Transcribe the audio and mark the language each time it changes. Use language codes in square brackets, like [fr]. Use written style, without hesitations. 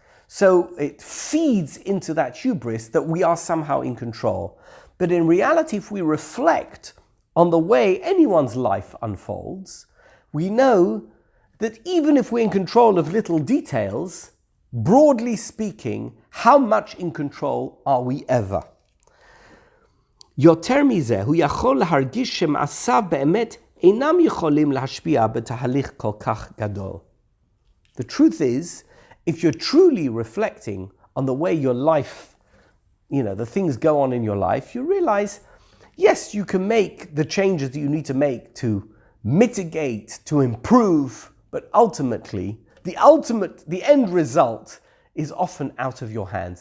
[en] So it feeds into that hubris that we are somehow in control. But in reality, if we reflect on the way anyone's life unfolds, we know that even if we're in control of little details, broadly speaking, how much in control are we ever? [he] יותר מזה, הוא יכול להרגיש שמעשיו באמת אינם יכולים להשפיע בתהליך כל כך גדול. [en] The truth is, if you're truly reflecting on the way your life, the things go on in your life, you realize, yes, you can make the changes that you need to make to mitigate, to improve, but ultimately, the end result is often out of your hands.